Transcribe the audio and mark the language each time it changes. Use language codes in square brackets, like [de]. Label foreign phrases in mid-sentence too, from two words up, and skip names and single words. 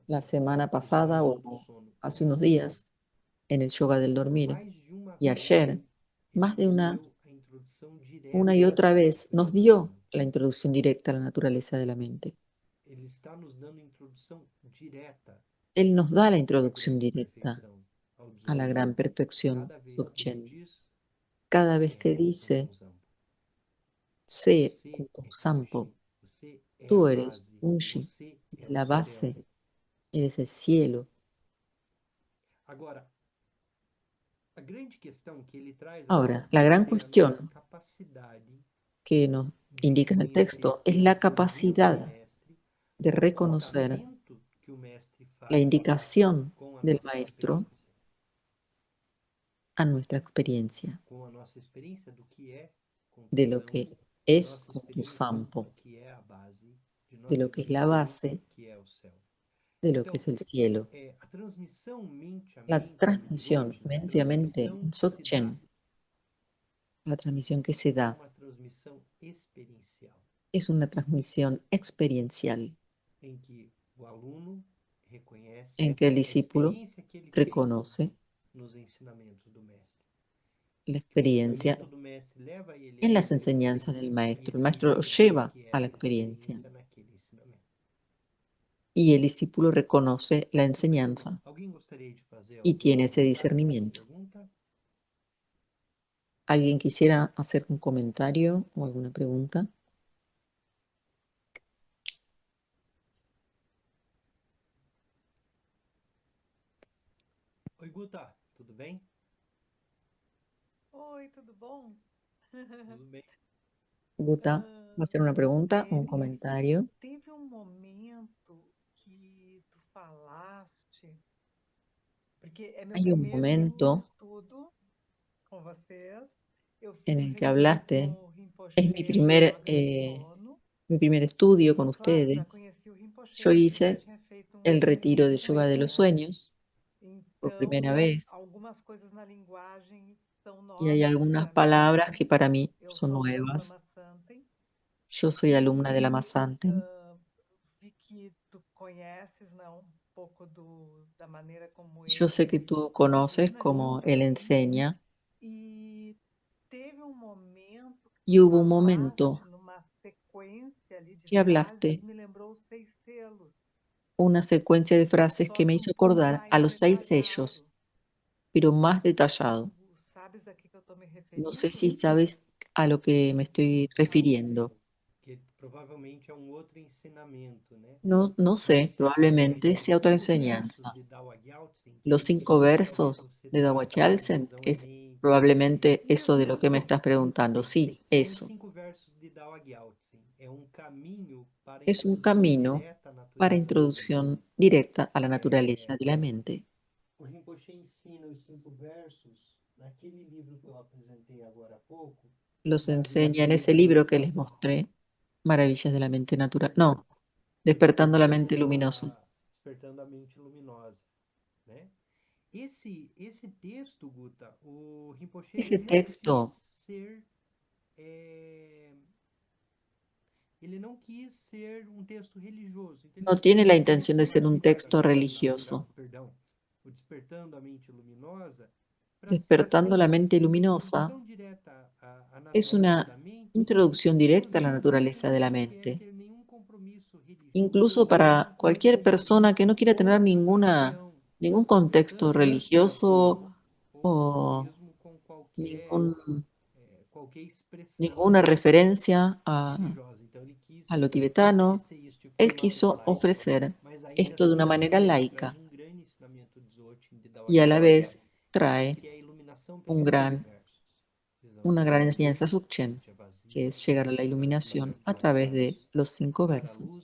[es] la semana [pt] nos [es] pasada [pt] yogas do o sono e [es] hace unos [pt] ontem, [es] días en el yoga del por dormir [pt] mais de uma [es] y [pt] vez, [es] ayer, [pt] ele [es] más de [pt] nos deu a introdução [es] una y [pt] direta [es] otra [pt] à [es] vez, nos [pt] natureza do [es] dio [pt] sono. [es] la introducción directa a la naturaleza de la mente. [pt] Ele está nos dando introdução direta [es] Él nos da la [pt] à [es] introducción [pt] grande [es] directa [pt] perfeição, ao [es] a la [pt] Dzogchen. [es] gran perfección, [pt] Cada vez que ele [es] Dzogchen. [pt] diz, [es] Cada vez que [pt] é um [es] dice, [pt] Monzampo. [es] sé [pt] Você [es] con tu [pt] é [es] sampo, [pt] Kunshi, você é a [es] tú eres [pt] base, [es] Unshi, [pt] você é [es] eres [pt] o [es] la [pt] céu. [es] base, eres el cielo. [pt] Agora, a grande questão que ele traz a [es] Ahora, la gran [pt] pauta é a nossa [es] cuestión [pt] capacidade [es] que nos [pt] de [es] indica en el [pt] reconhecer [es] texto [pt] o [es] es la [pt] ensinamento do [es] capacidad [pt] mestre, [es] de [pt] o [es] reconocer [pt] apontamento que o mestre [es] la [pt] faz [es] indicación [pt] com a [es] del [pt] nossa [es] maestro [pt] experiência, [es] a nuestra experiencia [pt] com a nossa experiência do que é com [es] de lo [pt] tesão, [es] que [pt] de [es] es [pt] nossa [es] con tu [pt] experiência do [es] sampo, [pt] que é a base, de [es] de [pt] nossa [es] lo que es la [pt] experiência [es] base, [pt] do que é o céu. [es] de lo que [pt] Então, [es] es el cielo. [pt] a transmissão mente a [es] La [pt] mente no [es] transmisión [pt] Dzogchen, a [es] mente a mente [pt] transmissão [es] en [pt] que se dá, [es] Dzogchen, la transmisión que se [pt] é [es] da, [pt] uma transmissão experiencial, [es] es una transmisión experiencial [pt] em que o aluno reconhece [es] en que el [pt] a [es] discípulo [pt] experiência que ele fez [es] reconoce [pt] nos ensinamentos do mestre. [es] la [pt] Que o [es] experiencia [pt] ensinamento do mestre leva ele [es] en [pt] à [es] las enseñanzas [pt] experiência [es] del [pt] e [es] maestro. El [pt] ele [es] maestro lo [pt] reconhece o [es] lleva [pt] que é [es] a la [pt] essa [es] experiencia [pt] experiência naquele ensinamento. [es] y el discípulo reconoce la enseñanza [pt] Alguém gostaria de fazer [es] y [pt] algum [es] tiene ese [pt] comentário, alguma [es] discernimiento. [pt] pergunta? [es] ¿Alguien quisiera hacer un comentario o alguna pregunta? [pt] Oi, Guta, tudo bem? Oi, tudo bom? Guta, Tudo bem. [es] ¿va a hacer una pregunta o un [pt] Denis, [es] comentario? [pt] teve um momento que tu falaste, porque é meu [es] Hay un [pt] primeiro [es] momento [pt] estudo com vocês. Eu [es] en [pt] fiz o [es] el que [pt] retiro [es] hablaste, [pt] com o [es] es [pt] Rinpoche no Yoga do Sono. [es] mi primer estudio con [pt] E claro, já [es] ustedes. [pt] conheci o [es] Yo [pt] Rinpoche porque já [es] hice [pt] tinha feito [es] el [pt] um [es] retiro de yoga de [pt] retiro, [es] los [pt] né? [es] sueños por primera [pt] Então, [es] vez [pt] algumas coisas na linguagem são [es] y hay [pt] novas [es] algunas [pt] para mim. [es] palabras que para mí [pt] Eu [es] son [pt] sou aluna do [es] nuevas. [pt] Lama Santem. [es] Yo soy alumna de la [pt] E [es] Masanten. [pt] vi que tu conheces, né, um pouco da maneira como [es] Yo sé que [pt] ele [es] tú conoces [pt] ensina ali [es] cómo él [pt] também. [es] enseña [pt] E teve um momento que tu [es] y hubo un [pt] falaste [es] momento [pt] numa sequência ali de [es] que [pt] frases [es] hablaste [pt] que me lembrou os 6 selos. [es] una secuencia de frases [pt] Só [es] que me [pt] que um [es] hizo [pt] pouco [es] acordar a [pt] mais [es] los 6 sellos, [pt] detalhado. [es] pero más detallado. [pt] Sabes a que eu estou me [es] No sé si [pt] referindo? [es] sabes a lo que me estoy [pt] Fala um [es] refiriendo. [pt] pouco, que provavelmente é um outro ensinamento, né? [es] No, no sé, [pt] Mas [es] probablemente sea [pt] os [es] otra [pt] 5 versos [es] enseñanza. [pt] de Dao Gyaltsen, que [es] Los [pt] ele [es] 5 versos [pt] você [es] de [pt] tem aquela [es] Dawachialsen [pt] divisão em [es] es [pt] mente. [es] probablemente eso de [pt] Isso, [es] lo que me estás preguntando. [pt] sim, [es] Sí, [pt] são os [es] eso. [pt] 5 versos de Dao Gyaltsen. É um caminho para a [es] Es un [pt] introdução [es] camino [pt] direta à [es] para [pt] natureza da mente. [es] introducción directa a la naturaleza de la mente. [pt] O Rinpoche ensina os 5 versos naquele livro que eu apresentei agora há pouco, [es] Los [pt] Maravilhas [es] enseña [pt] da [es] en ese [pt] Mente [es] libro que les [pt] Luminosa. [es] mostré, Maravillas de la Mente Natural. No, Despertando la Mente Luminosa. [pt] Despertando a Mente Luminosa, né? Esse texto, Guta, o Rinpoche ele [es] Ese [pt] não quis [es] texto [pt] ser ele não quis ser um texto religioso. Então ele [es] no tiene [pt] escolheu [es] la [pt] um [es] intención [pt] texto [es] de ser [pt] mais [es] un texto [pt] devagar, [es] religioso. [pt] perdão, o Despertando a Mente Luminosa, para ser [es] Despertando la Mente [pt] uma [es] Luminosa [pt] introdução direta à [es] es [pt] natureza [es] una [pt] da mente, [es] introducción directa a la [pt] inclusive [es] naturaleza de [pt] sem [es] la [pt] requerer [es] mente, [pt] nenhum [es] incluso para cualquier persona que no quiera tener ningún contexto religioso o ningún, ninguna referencia a lo tibetano. Él quiso ofrecer esto de una manera laica y a la vez trae un gran, una gran enseñanza Dzogchen, que es llegar a la iluminación a través de los 5 versos.